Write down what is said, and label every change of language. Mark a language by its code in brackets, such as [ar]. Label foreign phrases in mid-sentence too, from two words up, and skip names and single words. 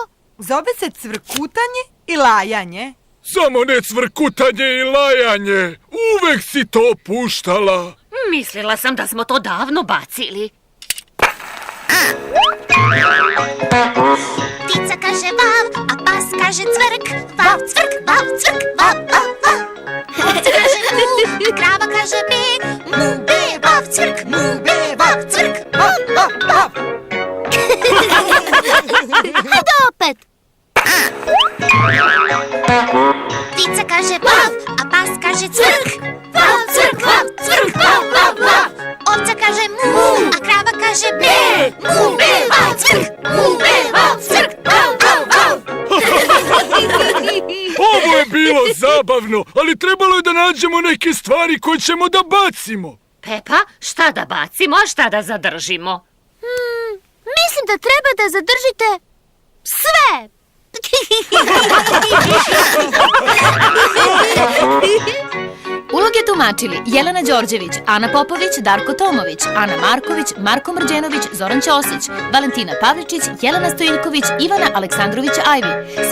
[sr] Zove se cvrkutanje i lajanje. Samo ne cvrkutanje i lajanje. Uvek si to puštala. Mislila sam da smo to davno bacili. Ptica kaže vav, a pas kaže cvrk. Vav, cvrk, vav, cvrk, vav, vav, vav. Ovce kaže mu, a krava kaže mi. Mu, be, vav, cvrk, mu, be, vav, cvrk, vav, vav, vav. Hajde opet. Ptica kaže vav, a pas kaže cvrk. Vav, cvrk, vav, cvrk, vav, vav, vav. Ovca kaže mu, a krava kaže be. Mu, be, vav, cvrk, mu, be, vav, cvrk, vav, vav, vav. Ovo je bilo zabavno, ali trebalo je da nađemo neke stvari koje ćemo da bacimo. Pepa, šta da bacimo, a šta da zadržimo? Mislim da treba da zadržite sve. Uloge tumačili Jelena Đorđević, Ana Popović, Darko Tomović, Ana Marković, Marko Mrđenović, Zoran Ćosić, Valentina Pavličić, Jelena Stojiljković, Ivana Aleksandrović-Ajvi.